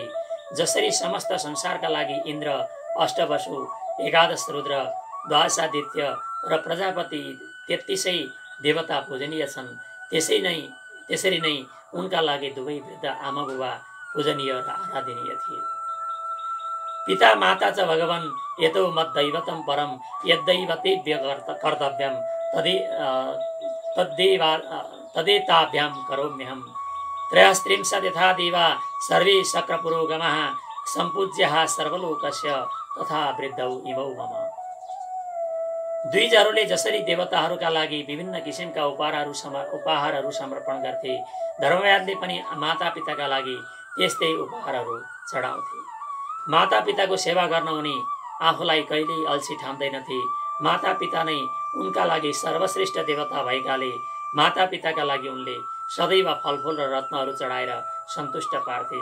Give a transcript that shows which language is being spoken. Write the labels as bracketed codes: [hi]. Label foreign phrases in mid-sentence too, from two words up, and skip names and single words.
[ne] जसरी समस्त संसारका लागि इन्द्र, अष्टवसु, एकादश रुद्र, द्वादशादित्य र प्रजापति 33 देवता पूजनीय छन्, त्यसरी नै उनका लागि दुवै वृद्ध आमा बुबा पूजनीय र आराधनीय थिए। [sa] पिता माता च भगवन् यतो मद्दैवतं परं यद्दैवतेभ्य कर्तव्यं तदेताभ्यां करोम्यहम्। त्रयस्त्रिंशत् यथा देवा सर्वे शक्रपुरोगमः सम्पूज्यः सर्वलोकस्य तथा वृद्धौ इमौ मम। [ne] द्विजहरूले जसरी देवताहरूका लागि विभिन्न किसिमका उपहारहरू समर्पण गर्थे, धर्मव्याधले पनि मातापिताका लागि त्यस्तै उपहारहरू चढाउँथे। मातापिताको सेवा गर्न उनी आफूलाई कहिल्यै अल्छी ठान्दैनथे। मातापिता नै उनका लागि सर्वश्रेष्ठ देवता भएकाले मातापिताका लागि उनले सदैव फलफुल र रत्नहरू चढाएर सन्तुष्ट पार्थे।